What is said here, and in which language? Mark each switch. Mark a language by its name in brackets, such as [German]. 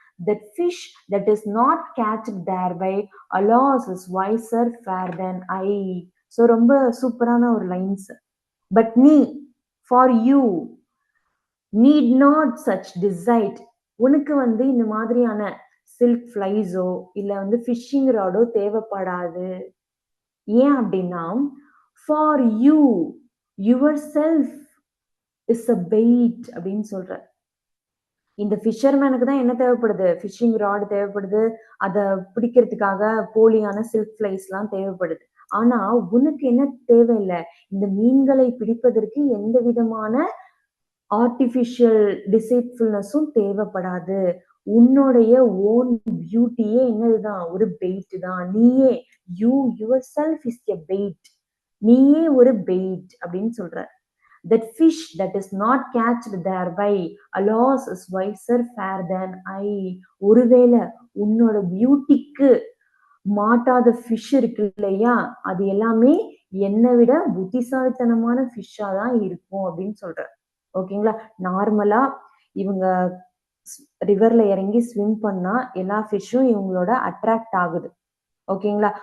[English] That fish that is not catched thereby, alas, is wiser fair than I. [Tamil] So ரொம்ப சூப்பரான ஒரு lines. But நீ, [English] for you, need not such decide, [Tamil] உனக்கு வந்து இந்த மாதிரியான சில்க் ஃப்ளைஸோ இல்லை வந்து ஃபிஷிங் ராடோ தேவைப்படாது. ஏன் அப்படின்னா, [English] for you yourself is a bait [Tamil] அப்படின்னு சொல்ற. இந்த ஃபிஷர்மேனுக்கு தான் என்ன தேவைப்படுது? ஃபிஷிங் ராட் தேவைப்படுது, அதை பிடிக்கிறதுக்காக போலியான சில்க் ஃப்ளைஸ்லாம் தேவைப்படுது. ஆனா உனக்கு என்ன தேவையில்லை? இந்த மீன்களை பிடிப்பதற்கு எந்த விதமான ஆர்டிஃபிஷியல் டிசைட்ஃபுல்னஸும் தேவைப்படாது. உன்னுடைய ஓன் பியூட்டியே என்னதுதான்? ஒரு பெயிட் தான். நீயே, [English] you yourself is a bait, [Tamil] நீயே ஒரு பெயிட் அப்படின்னு சொல்ற. [English] That fish that is not catched thereby, alas, is wiser fair than I. [Tamil] ஒருவேளை உன்னோட பியூட்டிக்கு மாட்டாத ஃபிஷ் இருக்கு இல்லையா, அது எல்லாமே என்னை விட புத்திசாலித்தனமான ஃபிஷ்ஷா தான் இருக்கும் அப்படின்னு சொல்ற. ஓகேங்களா? நார்மலா இவங்க ரிவர்ல இறங்கி ஸ்விம் பண்ணா எல்லா ஃபிஷ்ஷும் இவங்களோட அட்ராக்ட் ஆகுது. ஓகேங்களா?